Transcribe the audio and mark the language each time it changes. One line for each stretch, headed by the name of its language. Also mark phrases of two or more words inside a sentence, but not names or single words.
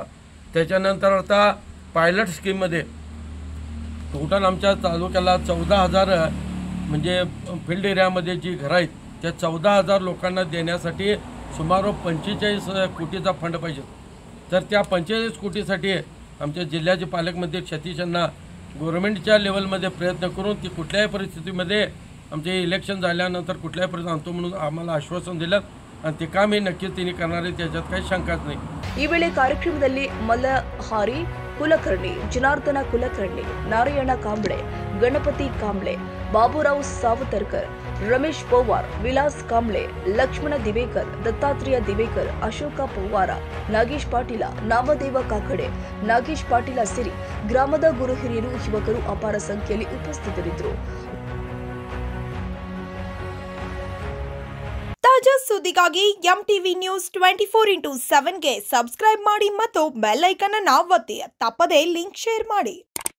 Marathi: त्याच्यानंतर आता पायलट स्कीममध्ये टोटल आमच्या तालुक्याला 14,000 म्हणजे फील्ड एरियामध्ये जी घरं आहेत त्या 14,000 लोकांना देण्यासाठी सुमारे 45 कोटीचा फंड पाहिजे. तर त्या 45 कोटीसाठी आमच्या जिल्ह्याचे पालकमंत्री सतीशांना गव्हर्नमेंटच्या लेवलमध्ये प्रयत्न करून ती कुठल्याही परिस्थितीमध्ये आमचे इलेक्शन झाल्यानंतर कुठल्याही परिस्थितीत आणतो म्हणून आम्हाला आश्वासन दिलं आणि ते काम हे नक्कीच त्यांनी करणार आहे, त्याच्यात काही शंकाच नाही.
Kannada: ಈ ವೇಳೆ ಕಾರ್ಯಕ್ರಮದಲ್ಲಿ ಮಲ್ಲಹಾರಿ ಕುಲಕರ್ಣಿ, ಜನಾರ್ದನ ಕುಲಕರ್ಣಿ, ನಾರಾಯಣ ಕಾಂಬ್ಳೆ, ಗಣಪತಿ ಕಾಂಬ್ಳೆ, ಬಾಬುರಾವ್ ಸಾವತರ್ಕರ್, रमेश पवार, विलास कांबळे, लक्ष्मण दिवेकर, दत्तात्रेय दिवेकर, अशोक पवार, नागेश पाटील, नामदेव काकಡೆ, नागेश पाटील ಸೇರಿ ಗ್ರಾಮದ ಗುರು ಹಿರಿಯರು ಯುವಕರು ಅಪಾರ ಸಂಖ್ಯೆಯಲ್ಲಿ ಉಪಸ್ಥಿತರಿದ್ದರು. ತಾಜಾ ಸುದ್ದಿಗಾಗಿ ಎಂಟಿವಿ ನ್ಯೂಸ್ 24/7 ಗೆ ಸಬ್ಸ್ಕ್ರೈಬ್ ಮಾಡಿ ಮತ್ತು ಬೆಲ್ ಐಕಾನ್ ಅನ್ನು ಒತ್ತಿ. ತಪ್ಪದೇ ಲಿಂಕ್ ಶೇರ್ ಮಾಡಿ.